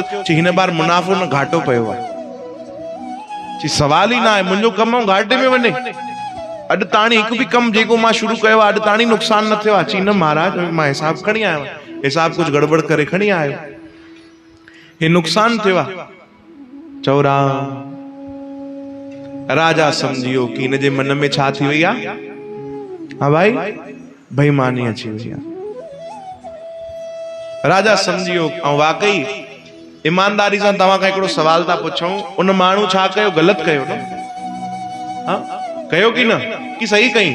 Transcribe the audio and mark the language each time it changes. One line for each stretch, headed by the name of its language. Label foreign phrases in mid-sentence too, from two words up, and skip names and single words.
Sindhi: चई हिन बार मुनाफ़ो न घाटो पियो आहे। चई सवाल ई न आहे, मुंहिंजो कमु घाटे में वञे। अॼु ताणी हिकु बि कमु जेको मां शुरू कयो आहे, अॼु ताणी नुक़सान न थियो आहे। चई न महाराज, मां हिसाब खणी आयो, हिसाब कुझु गड़बड़ करे खणी आयो, हे नुक़सान थियो आहे। चओ राम। राजा सम्झियो कि हिन जे मन में छा थी वई आहे? हाँ भाई, बेईमानी अची वई आहे। राजा सम्झियो। ऐं वाकई ईमानदारी सां तव्हां खां हिकिड़ो सवाल था पुछूं, उन माण्हू छा कयो? ग़लति कयो न? हाँ, कयो कि न? कि सही कई?